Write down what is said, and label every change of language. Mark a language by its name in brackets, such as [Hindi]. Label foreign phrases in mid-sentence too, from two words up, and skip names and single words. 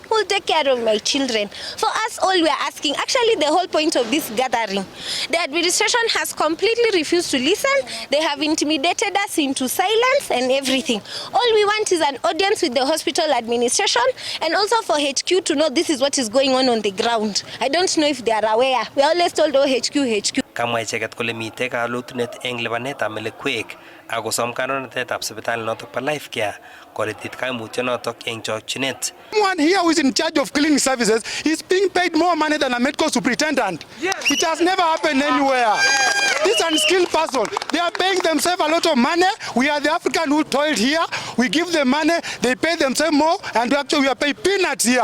[English] Who will take care of my children? For us, all we are asking, actually the whole point of this gathering, the administration has completely refused to listen. They have intimidated us into silence and everything. All we want is an audience with the hospital administration and also for HQ to know this is what is going on the ground. I don't know if they are aware. We are always told, oh, HQ. [Kalenjin] Kamwa icheket kole mitei kalutunet eng lipanetab melekwek ako som kanonotetab sipitali notok pa Life Care koletit kaimutyonotok eng chokchinet. [English] Someone here who is in charge of cleaning services is being paid more money than a medical superintendent. Yes. It has never happened anywhere. This unskilled person, they are paying themselves a lot of money. We are the African who toiled here. We give them money, they pay themselves more, and actually we are paid peanuts here.